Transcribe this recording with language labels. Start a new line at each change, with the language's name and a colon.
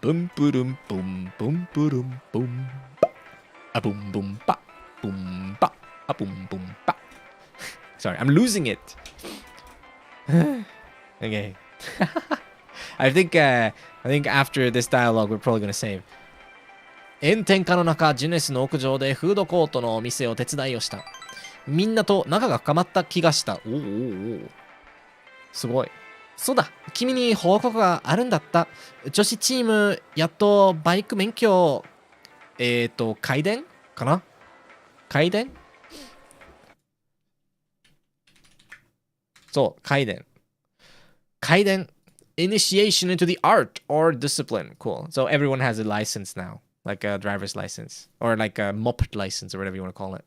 English: Boom, boom, boom, boom, boom, boom. A boom, boom, ba. Boom, ba. A boom, boom, ba. Sorry, I'm losing it. Okay. I think after this dialogue, we're probably gonna save.
Japanese: 炎天下の中、ジュネスの屋上でフードコートのお店を手伝いをした。みんなと仲が深まった気がした。おお。すごい。そうだ、君に報告があるんだった。女子チーム、やっとバイク免許、開電かな開電そう、開電。開電。
English: Initiation into the art or discipline. Cool. So everyone has a license now. Like a driver's license. Or like a moped license or whatever you want to call it.